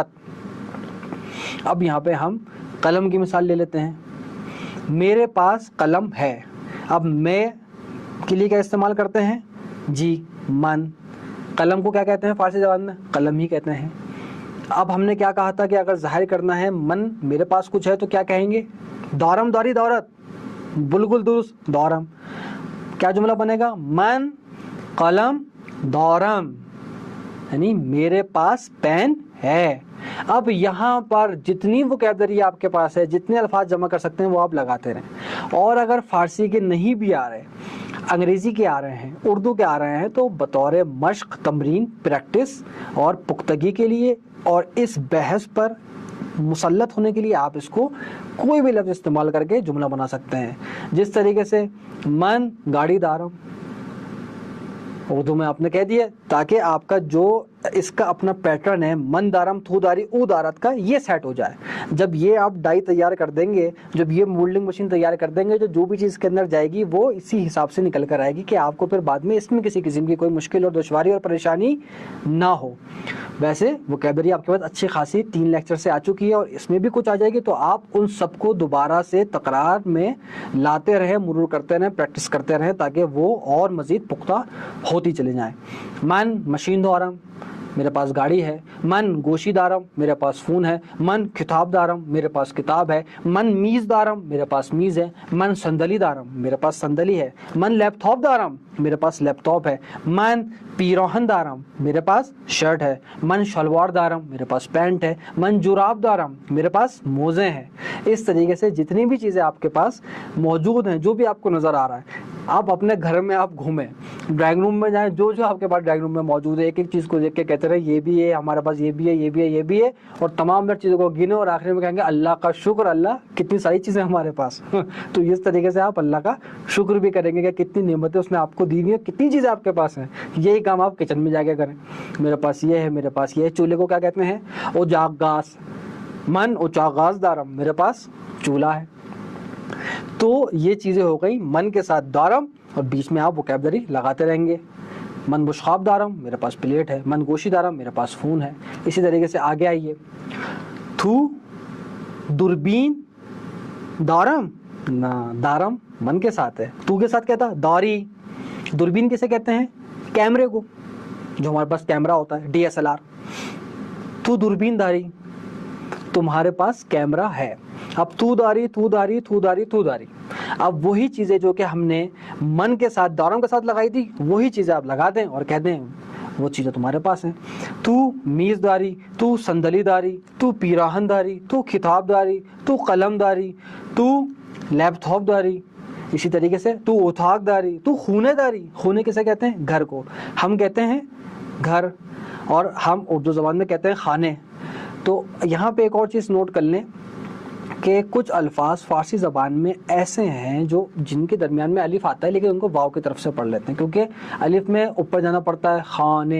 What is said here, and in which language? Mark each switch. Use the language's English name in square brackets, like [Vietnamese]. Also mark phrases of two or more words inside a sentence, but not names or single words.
[Urdu] اب یہاں پہ ہم قلم کی مثال لے لیتے ہیں. میرے پاس قلم ہے. اب میں کے لیے کیا استعمال کرتے ہیں، جی من. قلم کو کیا کہتے ہیں فارسی زبان میں، قلم ہی کہتے ہیں. اب ہم نے کیا کہا تھا کہ اگر ظاہر کرنا ہے من میرے پاس کچھ ہے تو کیا کہیں گے؟ [Persian] دارم داری دورت، [Urdu] بالکل درست، [Persian] دارم. [Urdu] کیا جملہ بنے گا؟ [Persian] من قلم دارم، [Urdu] یعنی میرے پاس پین ہے. اب یہاں پر جتنی وکیبلری آپ کے پاس ہے، جتنے الفاظ جمع کر سکتے ہیں وہ آپ لگاتے رہیں. اور اگر فارسی کے نہیں بھی آ رہے، انگریزی کے آ رہے ہیں، اردو کے آ رہے ہیں، تو بطور مشق، تمرین، پریکٹس اور پختگی کے لیے اور اس بحث پر مسلط ہونے کے لیے آپ اس کو کوئی بھی لفظ استعمال کر کے جملہ بنا سکتے ہیں. جس طریقے سے [Persian] من گاڑی دارم [Urdu] اردو میں آپ نے کہہ دیا، تاکہ آپ کا جو اس کا اپنا پیٹرن ہے [Persian] من دارم تھو داری او دارت [Urdu] کا، یہ سیٹ ہو جائے. جب یہ آپ ڈائی تیار کر دیں گے، جب یہ مولڈنگ مشین تیار کر دیں گے، جو بھی چیز کے اندر جائے گی وہ اسی حساب سے نکل کر آئے گی کہ آپ کو پھر بعد میں اس میں کسی قسم کی کوئی مشکل اور دشواری اور پریشانی نہ ہو. ویسے وکیبلری آپ کے پاس اچھی خاصی 3 لیکچر سے آ چکی ہے، اور اس میں بھی کچھ آ جائے گی، تو آپ ان سب کو دوبارہ سے تکرار میں لاتے رہیں، مرور کرتے رہیں، پریکٹس کرتے رہیں، تاکہ وہ اور مزید پختہ ہوتی چلی جائیں. [Persian] من مشین دارم، [Urdu] میرے پاس گاڑی ہے. [Persian] من گوشی دارم، [Urdu] میرے پاس فون ہے. [Persian] من کتاب دارم، [Urdu] میرے پاس کتاب ہے. [Persian] من میز دارم، [Urdu] میرے پاس میز ہے. [Persian] من صندلی دارم، [Urdu] میرے پاس صندلی ہے. [Persian] من لیپ ٹاپ دارم، [Urdu] میرے پاس لیپ ٹاپ ہے. [Persian] من پیروہن دارم، [Urdu] میرے پاس شرٹ ہے. [Persian] من شلوار دارم، [Urdu] میرے پاس پینٹ ہے. [Persian] من جراب دارم، [Urdu] میرے پاس موزے ہیں. اس طریقے سے جتنی بھی چیزیں آپ کے پاس موجود ہیں، جو بھی آپ کو نظر آ رہا ہے، آپ اپنے گھر میں آپ گھومیں، ڈرائنگ روم میں جائیں، جو آپ کے پاس ڈرائنگ روم میں موجود ہے، ایک ایک چیز کو دیکھ کے کہتے رہے یہ بھی ہے ہمارے پاس، یہ بھی ہے، یہ بھی ہے، یہ بھی ہے، اور تمام چیزوں کو گنے، اور آخر میں کہیں گے اللہ کا شکر، اللہ کتنی ساری چیزیں ہمارے پاس. تو اس طریقے سے آپ اللہ کا شکر بھی کریں گے کہ کتنی نعمتیں اس نے آپ کو دی ہیں، کتنی چیزیں آپ کے پاس ہیں. یہی کام آپ کچن میں جا کے کریں، میرے پاس یہ ہے، میرے پاس یہ ہے. چولہے کو کیا کہتے ہیں؟ اوجاغاس. [Persian] من اوچاغاز دارم، [Urdu] میرے پاس چولہا ہے. تو یہ چیزیں ہو گئی من کے ساتھ دارم، اور بیچ میں آپ وکیبلری لگاتے رہیں گے. [Persian] من بشخاب دارم، [Urdu] میرے پاس پلیٹ ہے. [Persian] من گوشی دارم، [Urdu] میرے پاس فون ہے. اسی طریقے سے آگے آئیے. [Persian] تھو دوربین دارم، [Urdu] نہ دارم من کے ساتھ ہے، تو کے ساتھ کہتا داری. دوربین کسے کہتے ہیں؟ کیمرے کو، جو ہمارے پاس کیمرہ ہوتا ہے، DSLR. [Persian] تو دوربین داری، [Urdu] تمہارے پاس کیمرہ ہے. اب [Persian] تو داری، تو داری، تو داری، تو داری. [Urdu] اب وہی چیزیں جو کہ ہم نے من کے ساتھ دارم کے ساتھ لگائی تھی، وہی چیزیں آپ لگا دیں اور کہہ دیں وہ چیزیں تمہارے پاس ہیں. [Persian] تو میز داری، تو صندلی داری، تو پیراہن داری، تو کتاب داری، تو قلم داری، تو لیپ ٹاپ داری. [Urdu] اسی طریقے سے [Persian] تو اتاق داری، تو خونے داری. [Urdu] خونے کسے کہتے ہیں؟ گھر کو. ہم کہتے ہیں گھر، اور ہم اردو زبان میں کہتے ہیں خانے. تو یہاں پہ ایک اور چیز نوٹ کر لیں کہ کچھ الفاظ فارسی زبان میں ایسے ہیں جو جن کے درمیان میں الف آتا ہے، لیکن ان کو واو کی طرف سے پڑھ لیتے ہیں، کیونکہ الف میں اوپر جانا پڑتا ہے، خانے.